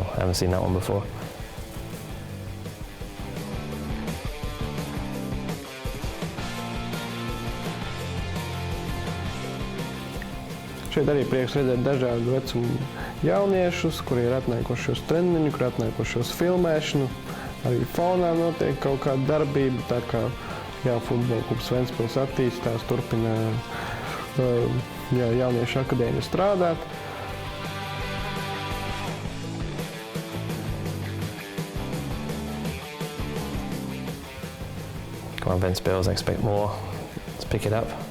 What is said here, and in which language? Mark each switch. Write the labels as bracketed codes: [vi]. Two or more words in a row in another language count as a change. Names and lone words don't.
[en] I haven't seen that one before. [lv] Šeit arī prieks redzēt dažādu vecumu jauniešus, kuri ir atnākuši uz treniņu, kuri atnākuši uz filmēšanu. Arī fonā notiek kaut kāda darbība, tā kā futbola klubs Ventspils attīstās, turpina jauniešu akadēmija strādāt. [en] Come on, Ventspils, I expect more. Let's pick it up.